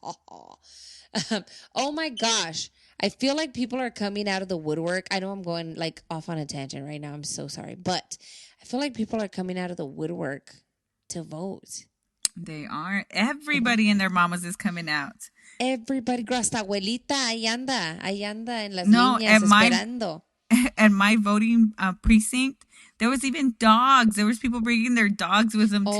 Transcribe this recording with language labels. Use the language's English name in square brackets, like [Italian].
[English] Oh my gosh. I feel like people are coming out of the woodwork. I know I'm going like off on a tangent right now. I'm so sorry. But I feel like people are coming out of the woodwork to vote. They are. Everybody and their mamas is coming out. Everybody, [Spanish] hasta abuelita, ahí anda en las líneas esperando. [English] At my voting precinct, there was even dogs. There was people bringing their dogs with them to vote.